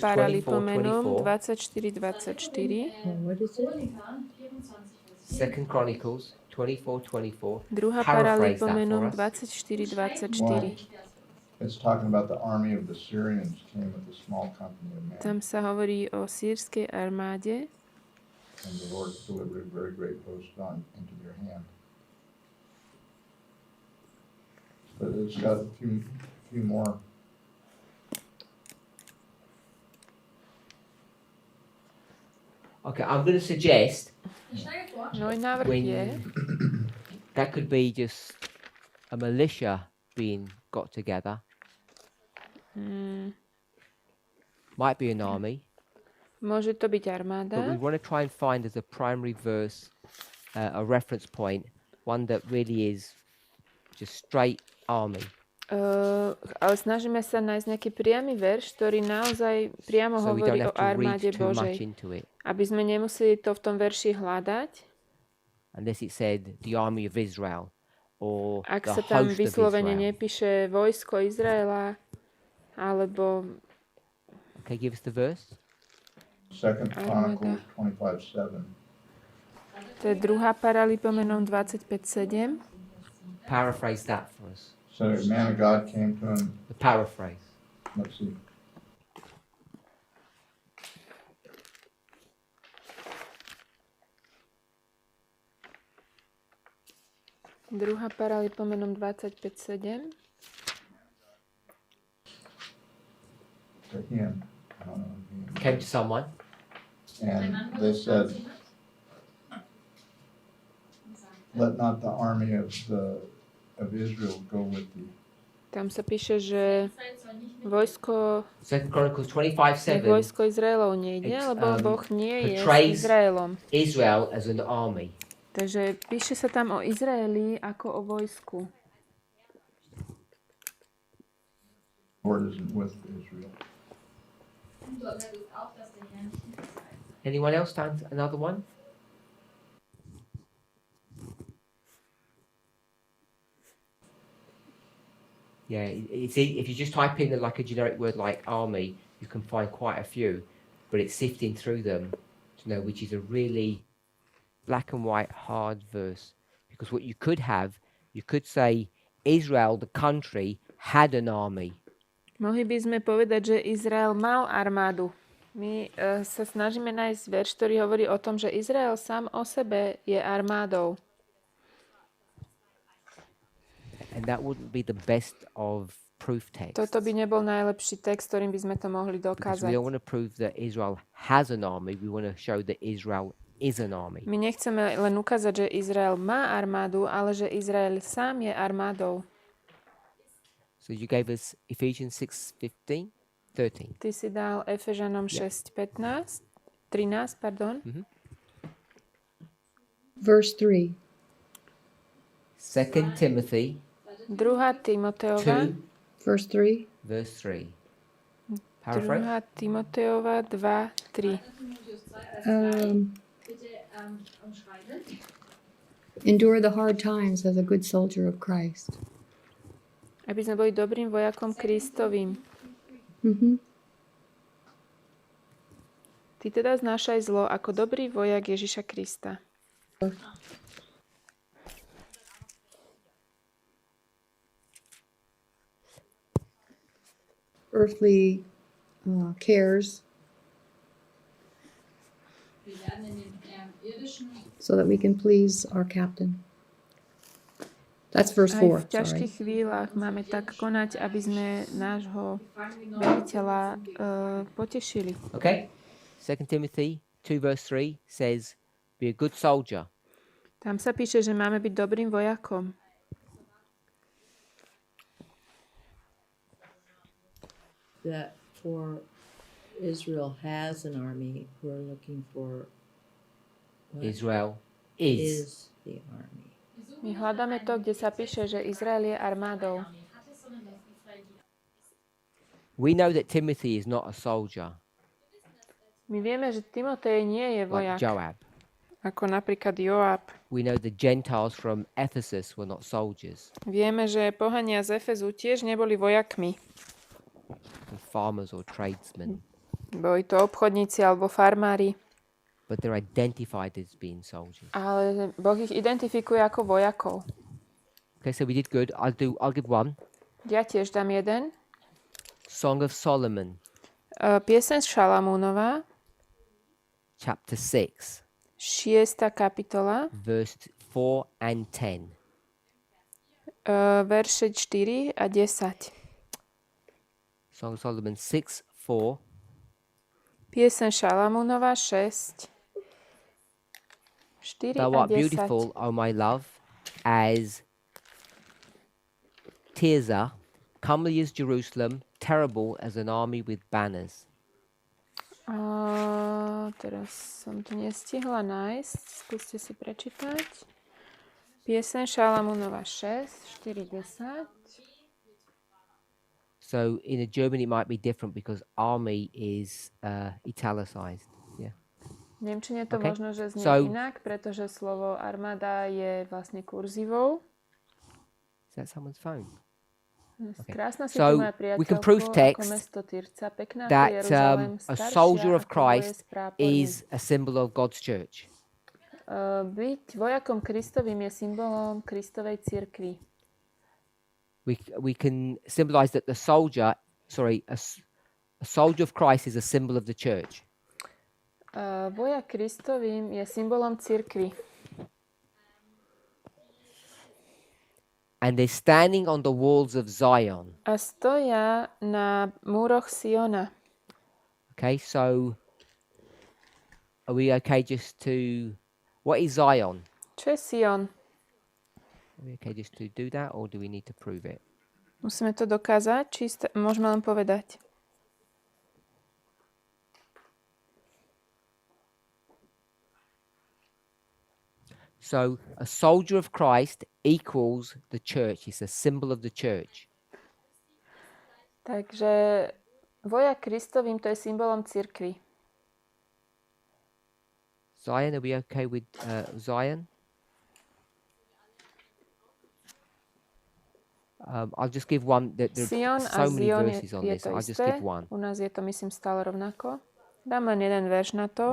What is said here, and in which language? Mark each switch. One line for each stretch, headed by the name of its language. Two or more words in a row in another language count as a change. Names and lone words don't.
Slovak: Paralipomenom 24:24. 24:24.
English: What is it? 2 Chronicles 24:24.
Slovak: Druhá
English: Paraphrase that
Slovak: Paralipomenom
English: for us. 24:24. It's talking about the army of the Syrians came with a small company of men,
Slovak: Tam sa hovorí o sírskej armáde
English: and the Lord delivered a very great host into their hand. But it's got a few more. Okay, I'm going to suggest
Slovak: Môj návrh
English: when
Slovak: je,
English: that could be just a militia being got together. Might be an army,
Slovak: môže to byť
English: but we
Slovak: armáda,
English: want to try and find as a primary verse a reference point, one that really is just straight army.
Slovak: ale snažíme sa nájsť nejaký priamy verš, ktorý naozaj priamo
English: So we
Slovak: hovorí
English: don't
Slovak: o
English: have to read
Slovak: armáde
English: too much
Slovak: Božej.
English: into it,
Slovak: Aby sme nemuseli to v tom verši hľadať,
English: unless it said the army of Israel or
Slovak: ak
English: the
Slovak: sa tam
English: host of
Slovak: vyslovene
English: Israel.
Slovak: nepíše vojsko Izraela, alebo
English: Okay, give us the verse. 2 Chronicles 25:7.
Slovak: to je druhá Paralipomenom 25:7.
English: Paraphrase that for us. So a man of God came to him. The paraphrase. Let's see.
Slovak: Druhá paralipomenom 25:7.
English: To him. Came to someone. And they said, let not the army of Israel go with thee.
Slovak: Tam sa píše, že vojsko,
English: 2 Chronicles
Slovak: nech
English: 25:7
Slovak: vojsko Izraelov nejde,
English: It's,
Slovak: lebo Boh nie je s
English: portrays-
Slovak: Izraelom.
English: Israel as an army.
Slovak: Takže píše sa tam o Izraeli ako o vojsku.
English: Lord isn't with Israel. Anyone else found another one? Yeah, if you just type in like a generic word like army, you can find quite a few, but it's sifting through them to know which is a really black and white hard verse. Because what you could say Israel, the country, had an army.
Slovak: Mohli by sme povedať, že Izrael mal armádu. My sa snažíme nájsť verš, ktorý hovorí o tom, že Izrael sám o sebe je armádou.
English: And that wouldn't be the best of proof texts.
Slovak: Toto by nebol najlepší text, ktorým by sme to mohli
English: Because
Slovak: dokázať.
English: we don't want to prove that Israel has an army, we want to show that Israel is an army.
Slovak: My nechceme len ukázať, že Izrael má armádu, ale že Izrael sám je armádou.
English: So you gave us Ephesians 6:13.
Slovak: Ty si dal Efežanom 6:13, 13, pardon.
English: Verse 3. 2 Timothy
Slovak: 2. Timoteova, 2,
English: Verse 3. verse 3. Paraphrase?
Slovak: 2. Timoteova 2, 3.
English: Endure the hard times as a good soldier of Christ.
Slovak: Aby sme boli dobrým vojakom Kristovým. Ty teda znášaj zlo ako dobrý vojak Ježiša Krista.
English: Earthly cares so that we can please our captain. That's verse
Slovak: Aj
English: 4.
Slovak: v ťažkých chvíľach máme tak konať, aby sme nášho veliteľa potešili.
English: Okay. 2 Timothy 2 verse 3 says, be a good soldier.
Slovak: Tam sa píše, že máme byť dobrým vojakom.
English: That for Israel has an army, we're looking for what Israel is. is the army.
Slovak: My hľadáme to, kde sa píše, že Izrael je armádou.
English: We know that Timothy is not a soldier
Slovak: My vieme, že Timotej nie je
English: like
Slovak: vojak,
English: Joab.
Slovak: ako napríklad Joab.
English: We know the Gentiles from Ephesus were not soldiers,
Slovak: Vieme, že pohania z Efezu tiež neboli vojakmi.
English: but farmers or tradesmen,
Slovak: Boli to obchodníci alebo farmári.
English: but they're identified as being soldiers.
Slovak: Ale Boh ich identifikuje ako vojakov.
English: Okay, so we did good. I'll give one.
Slovak: Ja tiež dám jeden.
English: Song of Solomon,
Slovak: Pieseň Šalamúnova,
English: chapter 6,
Slovak: 6. kapitola,
English: verse 4 and 10.
Slovak: verše 4 a 10.
English: Song of Solomon 6, 4.
Slovak: Pieseň Šalamúnova 6, 4
English: Thou
Slovak: a
English: art
Slovak: 10.
English: beautiful, O my love, as Tirzah, comely as Jerusalem, terrible as an army with banners.
Slovak: Teraz som to nestihla nájsť. Skúste si prečítať. Pieseň Šalamúnova 6, 4, 10.
English: So in a German it might be different because army is italicized. Yeah.
Slovak: V nemčine to
English: Okay.
Slovak: možno, že znie
English: So-
Slovak: inak, pretože slovo armáda je vlastne kurzívou.
English: Is that someone's phone? Okay.
Slovak: Krásna si
English: So,
Slovak: tu moja
English: we can
Slovak: priateľko,
English: prove text
Slovak: ako mesto Tyrca, pekná
English: that,
Slovak: ako Jeruzalém,
English: a
Slovak: staršia
English: soldier of
Slovak: ako
English: Christ
Slovak: les práporný.
English: is a symbol of God's church.
Slovak: Byť vojakom Kristovým je symbolom Kristovej cirkvi.
English: we can symbolize that the soldier, a soldier of Christ is a symbol of the church.
Slovak: Vojak Kristovým je symbolom cirkvi.
English: And they're standing on the walls of Zion.
Slovak: A stoja na múroch Siona.
English: Okay, so are we okay just to... What is Zion?
Slovak: Čo je Sion?
English: Are we okay just to do that, or do we need to prove it?
Slovak: Musíme to dokázať, či môžeme len povedať.
English: So a soldier of Christ equals the church. It's a symbol of the church.
Slovak: Takže vojak Kristovým to je symbolom cirkvi.
English: Zion, are we okay with Zion? I'll just give one. There
Slovak: Sion
English: are
Slovak: a
English: so many
Slovak: Zion
English: verses on
Slovak: je
English: this.
Slovak: to
English: I'll just
Slovak: isté.
English: give one.
Slovak: U nás je to, myslím, stále rovnako. Dám len jeden verš na to.